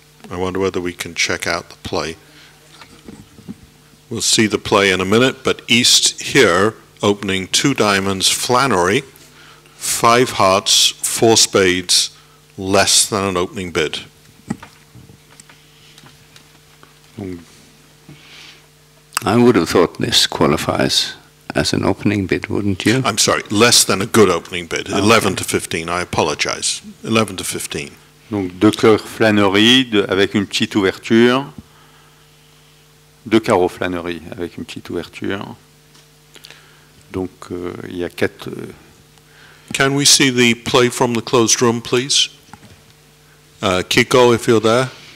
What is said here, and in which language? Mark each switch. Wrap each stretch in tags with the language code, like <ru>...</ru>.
<en>I wonder whether we can check out the play. We'll see the play in a minute, but East here opening 2 diamonds, Flannery, 5 hearts, 4 spades, less than an opening bid. I would have thought this qualifies as an opening bid, wouldn't you? I'm sorry, less than a good opening bid. Okay. 11 to 15, I apologize. 11 to 15.</en> <fr>Donc 2 cœurs flânerie avec une petite ouverture. 2 carreaux flânerie avec une petite ouverture. Donc il y a 4...</fr> <en>Can we see the play from the closed room, please? Kiko, if you're there.</en>